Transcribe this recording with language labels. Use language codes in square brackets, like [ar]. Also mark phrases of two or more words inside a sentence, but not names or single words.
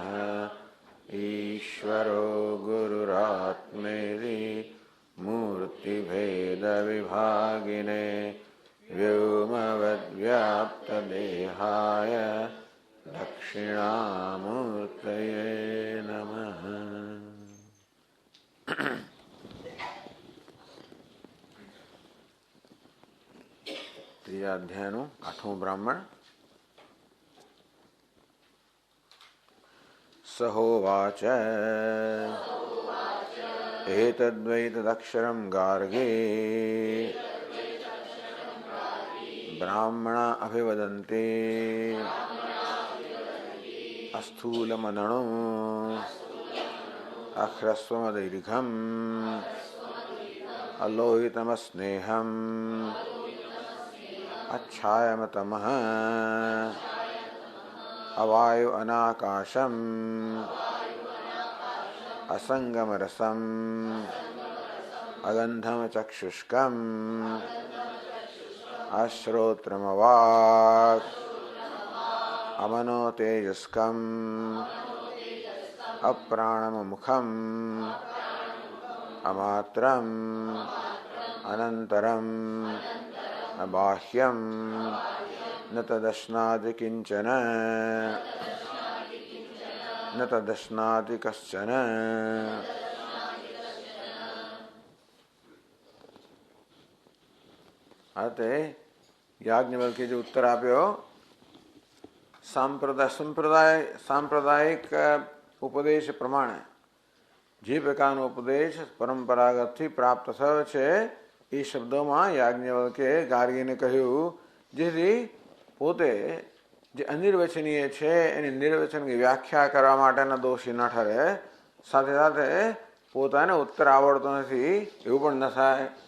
[sa] ईश्वरो गुरुरात्मेति मूर्तिभेदविभागिने व्योमवद्व्याप्तदेहाय दक्षिणामूर्तये नमः। [gu] ત્રીજા અધ્યાયનું 8મું બ્રાહ્મણ. [sa] સહોવાચ એતદ્વૈ તદક્ષરં ગાર્ગે બ્રાહ્મણા અભિવદન્તે અસ્થૂલમનણો અહ્રસ્વમદીર્ઘમ અલોહિતમસ્નેહમ अच्छायमतमः अवायु अनाकाशम असंगमरसम अगंधम चक्षुष्कम अश्रोत्रमवाक् अमनो तेजस्कम अप्राणममुखम अमात्रम अनंतरम बाह्यं न तदश्नाति किंचन न तदश्नाति कश्चन। [gu] આતે યાજ્ઞવલ્ક્ય જો ઉત્તર આપ્યો સાંપ્રદાયિક ઉપદેશ પ્રમાણે જે પ્રકારનો ઉપદેશ પરંપરાગતથી પ્રાપ્ત થયો છે એ શબ્દોમાં યાજ્ઞવલ્ક્યે ગાર્ગીને કહ્યું, જેથી પોતે જે અનિર્વચનીય છે એની નિર્વચનની વ્યાખ્યા કરવા માટેના દોષી ન ઠરે, સાથે સાથે પોતાને ઉત્તર આવડતો નથી એવું પણ ન થાય.